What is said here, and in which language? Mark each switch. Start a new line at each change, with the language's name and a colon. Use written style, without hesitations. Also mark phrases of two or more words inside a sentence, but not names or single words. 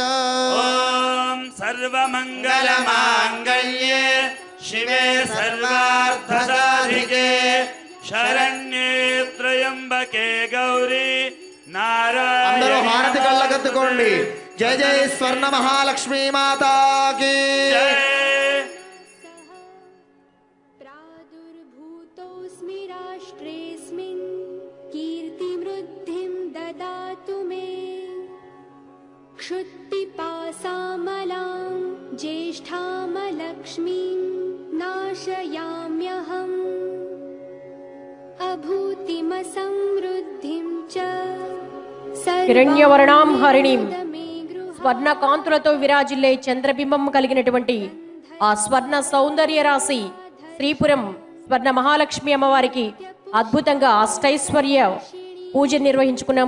Sanskrit: ఓం సర్వమంగళమాంగళ్యే శివే సర్వార్థసాధికే శరణ్యే త్రయంబకే గౌరీ నారాయణి.
Telugu: అందరూ హారతి కళ్ళగత్తుకోండి. జై జై స్వర్ణ మహాలక్ష్మీ మాతాకి.
Sanskrit: प्रादुर्भूतोऽस्मि राष्ट्रेऽस्मिन् कीर्तिवृद्धिं ददातु मे. क्षुत्पिपासामलां ज्येष्ठामलक्ष्मीं नाशयाम्यहम्. अभूतिमसमृद्धिं च హిరణ్యవర్ణాం హరిణీం.
Telugu: స్వర్ణ కాంతులతో విరాజిల్లే చంద్రబింబం కలిగినటువంటి ఆ స్వర్ణ సౌందర్య రాశి శ్రీపురం స్వర్ణ మహాలక్ష్మి అమ్మవారికి అద్భుతంగా అష్టైశ్వర్య పూజ నిర్వహించుకున్నాం.